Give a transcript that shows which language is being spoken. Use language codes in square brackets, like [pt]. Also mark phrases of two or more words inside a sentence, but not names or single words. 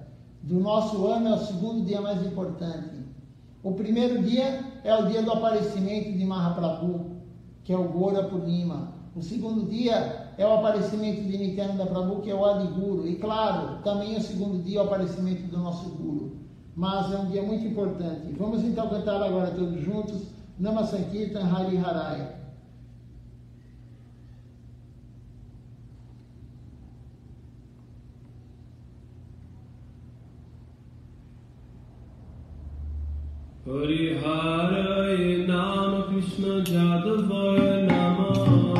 [pt] Do nosso ano é o segundo dia mais importante. O primeiro dia é o dia do aparecimento de Mahaprabhu, que é o Gora Purnima. O segundo dia é o aparecimento de Nityananda Prabhu, que é o Adi Guru. E claro, também o segundo dia é o aparecimento do nosso Guru. Mas é um dia muito importante. Vamos então cantar agora todos juntos [sa] Nama Sankirtan Hari Harai. Hari Harai Nama Krishna Jadavaya Nama.